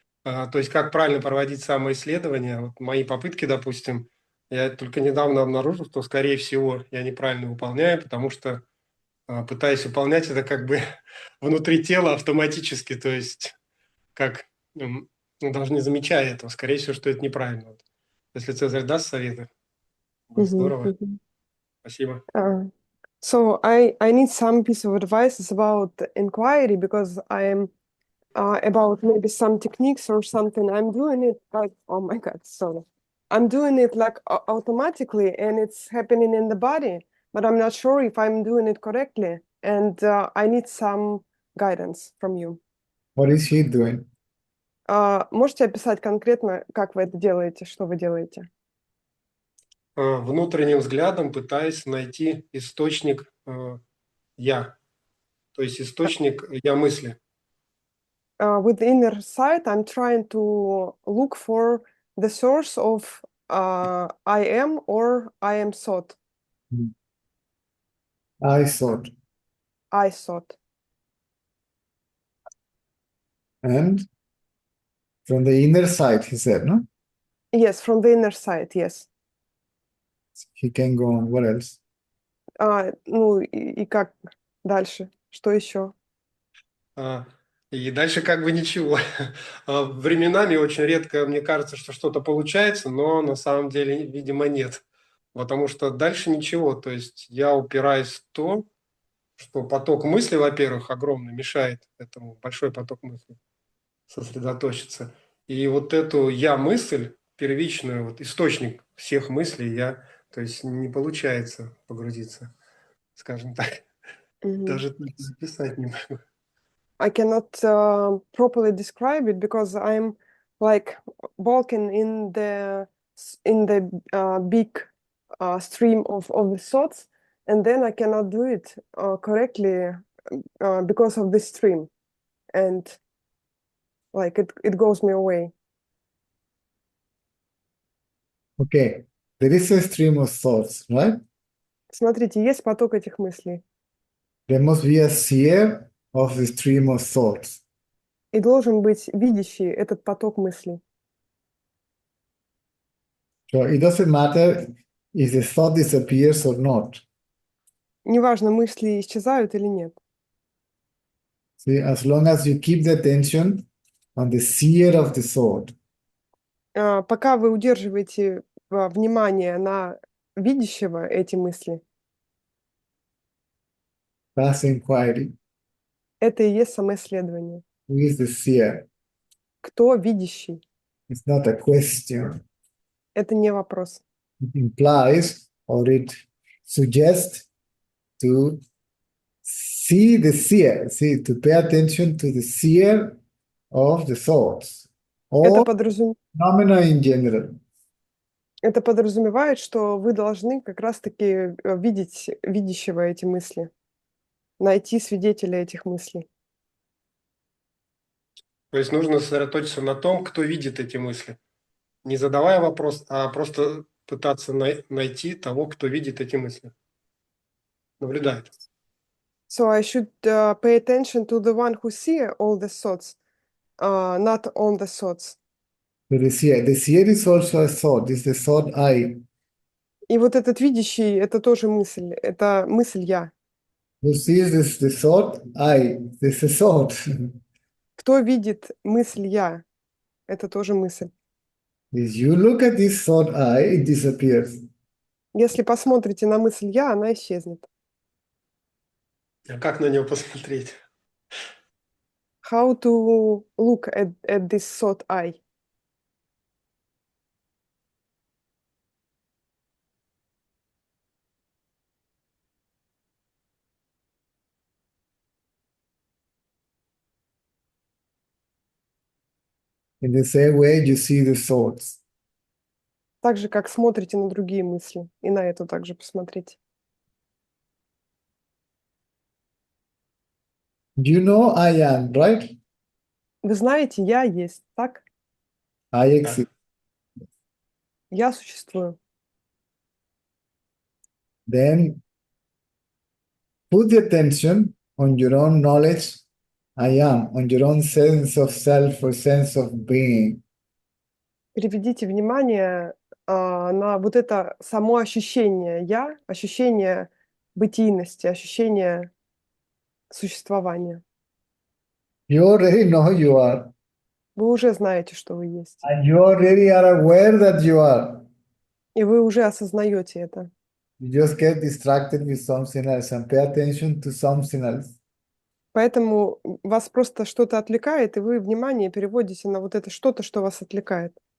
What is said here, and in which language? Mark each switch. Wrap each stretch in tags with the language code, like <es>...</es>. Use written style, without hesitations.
<ru>То есть как правильно проводить самоисследование. Вот мои попытки, допустим, я только недавно обнаружил, что, скорее всего, я неправильно выполняю, потому что пытаюсь выполнять это как бы внутри тела автоматически, то есть как даже не замечая этого. Скорее всего, что это неправильно. Вот. Если Цезарь даст советы, будет здорово. Спасибо.</ru> <en>So I need some piece of advice about inquiry because I'm about maybe some techniques or something. I'm doing it like, oh my God, sorry. I'm doing it like automatically and it's happening in the body, but I'm not sure if I'm doing it correctly. And I need some guidance from you. What is he doing?</en> <ru>Можете описать конкретно, как вы это делаете, что вы делаете? Внутренним взглядом пытаясь найти источник «я», то есть источник «я» мысли.</ru> <en>With the inner sight, I'm trying to look for the source of I am or I am thought. I thought. I thought. And from the inner side, he said, no? Yes, from the inner sight, yes. He can go on. What else?</en> <ru>Ну и как дальше? Что еще? И дальше как бы ничего. Временами очень редко мне кажется, что что-то получается, но на самом деле, видимо, нет. Потому что дальше ничего. То есть я упираюсь в то, что поток мысли, во-первых, огромный, мешает этому, большой поток мысли сосредоточиться. И вот эту я-мысль, первичную, вот источник всех мыслей, то есть не получается погрузиться, скажем так. Даже записать не могу.</ru> <en>I cannot properly describe it because I'm like walking in the big stream of the thoughts, and then I cannot do it correctly because of the stream, and like it goes me away. Okay, there is a stream of thoughts, right?</en> <ru>Смотрите, есть поток этих мыслей.</ru> <en>There must be a seer of the stream of thoughts.</en> <ru>И должен быть видящий этот поток мыслей.</ru> <en>So it doesn't matter if the thought disappears or not.</en> <ru>Неважно, мысли исчезают или нет.</ru> <en>See, as long as you keep the attention on the seer of the thought.</en> <ru>Пока вы удерживаете внимание на видящего эти мысли,</ru> <en>That's inquiry.</en> <ru>это и есть самоисследование.</ru> <en>Who is the seer?</en> <ru>Кто видящий?</ru> <en>It's not a question.</en> <ru>Это не вопрос.</ru> <en>It implies or it suggests to see the seer, to pay attention to the seer of the thoughts</en> <ru>Это</ru> <en>or phenomena in general.</en> <ru>Это подразумевает, что вы должны как раз-таки видеть видящего эти мысли, найти свидетеля этих мыслей. То есть нужно сосредоточиться на том, кто видит эти мысли. Не задавая вопрос, а просто пытаться найти того, кто видит эти мысли. Наблюдает.</ru> <en>So I should pay attention to the one who sees all the thoughts, not on the thoughts. The seer is also a thought. It's the thought I.</en> <ru>И вот этот видящий, это тоже мысль, это мысль я.</ru> <en>Who sees this, the thought I. This is a thought.</en> <ru>Кто видит мысль «я»? Это тоже мысль.</ru> <en>If you look at this thought I, it disappears.</en> <ru>Если посмотрите на мысль «я», она исчезнет. А как на нее посмотреть?</ru> <en>How to look at this thought I? In the same way, you see the thoughts.</en> <ru>Так же, как смотрите на другие мысли. И на эту также посмотрите.</ru> <en>You know I am, right?</en> <ru>Вы знаете, я есть, так?</ru> <en>I exist.</en> <ru>Я существую.</ru> <en>Then put the attention on your own knowledge, I am, on your own sense of self or sense of being.</en> <ru>Переведите внимание на вот это само ощущение «я», ощущение бытийности, ощущение существования.</ru> <en>You already know you are,</en> <ru>Вы уже знаете, что вы есть.</ru> <en>and you already are aware that you are.</en> <ru>И вы уже осознаете это.</ru> <en>You just get distracted with something else and pay attention to something else.</en> <ru>Поэтому вас просто что-то отвлекает, и вы внимание переводите на вот это что-то, что вас отвлекает.</ru>